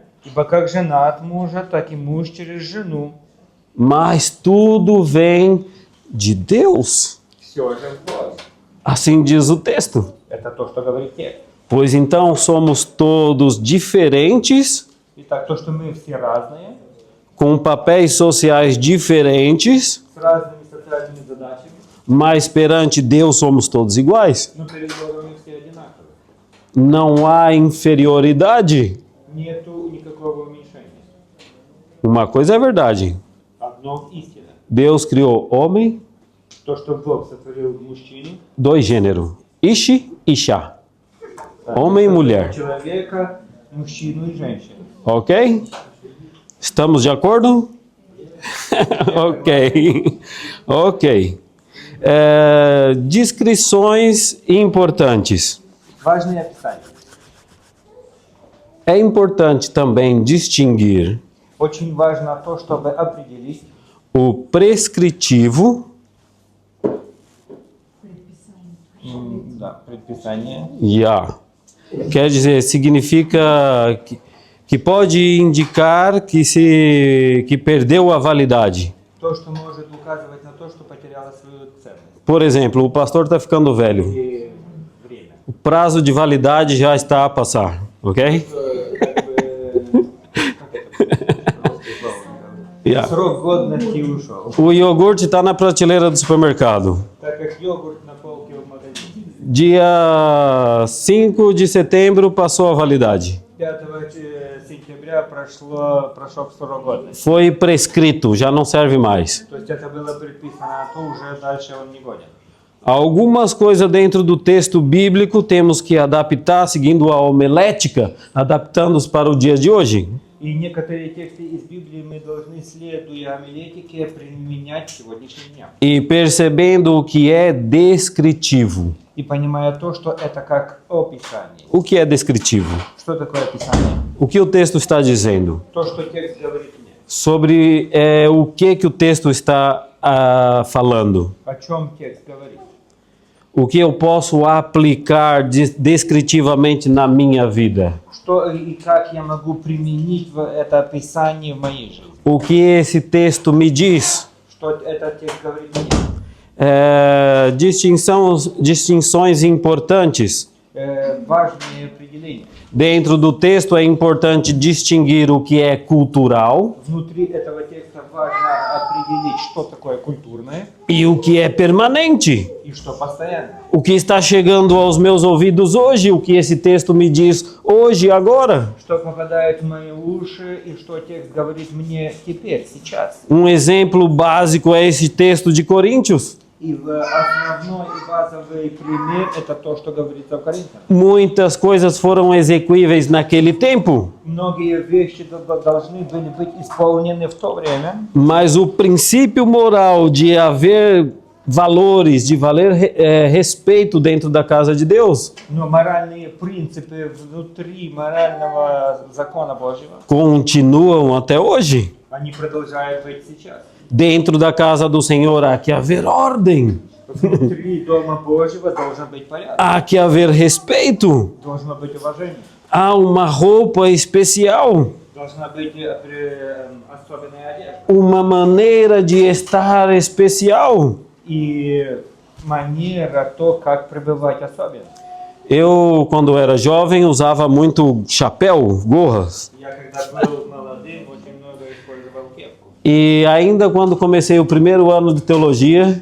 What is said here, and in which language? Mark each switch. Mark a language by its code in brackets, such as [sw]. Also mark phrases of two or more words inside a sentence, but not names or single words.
[ru] Ибо как жена от мужа, так и муж через жену. [pt] Mas tudo vem de Deus. [ru] Все же в Боге. [pt] Assim diz o texto. [ru] Это то, что говорит текст. [pt] Pois então somos todos diferentes, [ru] Итак, то, что мы все разные, [pt] com papéis sociais diferentes, [ru] с разными социальными задачами, [pt] mas perante Deus somos todos iguais. [ru] но перед Богом мы все одинаковые. [pt] Não há inferioridade. [ru] Нету никакого уменьшения. [pt] Uma coisa é verdade. [ru] Одно истина. [pt] Deus criou homem, [ru] То, что Бог сотворил мужчину, [pt] dois gêneros, Ishi e Isha. Homem e mulher. [ru] человека, мужчину и женщину. [pt] Ok? Estamos de acordo? Ok. Ok. Descrições importantes. [ru] Важное описание. [pt] É importante também distinguir [ru] Очень важно то, чтобы определить [pt] o prescritivo [ru] предписание. [pt] Quer dizer, significa que pode indicar que perdeu a validade. [ru] То, что может указывать на то, что потеряло свою ценность. [pt] Por exemplo, o pastor está ficando velho. [ru] и время. [pt] O prazo de validade já está a passar, ok? Yeah. [ru] Срок годности ушел. [pt] O iogurte está na prateleira do supermercado. [ru] Так как йогурт на полке в магазине. [pt] Dia 5 de setembro passou a validade. [ru] 5 сентября прошел срок годности. [pt] Foi prescrito, já não serve mais. [ru] То есть это было предписано, а то уже дальше он не годен. [pt] Algumas coisas dentro do texto bíblico temos que adaptar seguindo a homilética, adaptando-os para o dia de hoje. [ru] И некоторые тексты из Библии мы должны, следуя амилетике, применять сегодняшний дня. [pt] E percebendo o que é descritivo. [ru] И понимая то, что это как описание. [pt] O que é descritivo? [ru] Что такое описание? [pt] O que o texto está dizendo? [ru] То, что текст говорит мне. [pt] Sobre o que o texto está falando. [ru] О чем текст говорит? [pt] O que eu posso aplicar descritivamente na minha vida? [ru] Что и как я могу применить это описание в моей жизни? [pt] O que esse texto me diz? [ru] Что этот текст говорит мне? [pt] Distinções importantes. [ru] Важные определения. [pt] Dentro do texto é importante distinguir o que é cultural [ru] Внутри этого текста важно определить, что такое культурное [pt] e o que é permanente. [ru] и что постоянное. [pt] O que está chegando aos meus ouvidos hoje, o que esse texto me diz hoje, agora. [ru] Что попадает в мои уши и что текст говорит мне теперь, сейчас. [pt] Exemplo básico é esse texto de Coríntios. [ru] И основной и базовый пример это то, что говорится в Коринфянам. [pt] Muitas coisas foram execuíveis naquele tempo, [ru] Многие вещи должны были быть исполнены в то время, [pt] mas o princípio moral de haver valores, de valer respeito dentro da casa de Deus, [ru] но моральные принципы внутри морального закона Божьего, [pt] continuam até hoje. [ru] они продолжают быть сейчас. [pt] Dentro da casa do Senhor há que haver ordem, [ru] Внутри Дома Божьего должен быть порядок, [pt] há que haver respeito, [ru] должно быть уважение, [pt] há uma roupa especial, [ru] должна быть особенная одежда. [pt] uma maneira de estar especial. [ru] И манера, то, как пребывать особенно. [pt] Eu, quando era jovem, usava muito chapéu, gorras. [ru] Я когда был молодым, очень много использовал кепку. [pt] E ainda quando comecei o primeiro ano de teologia,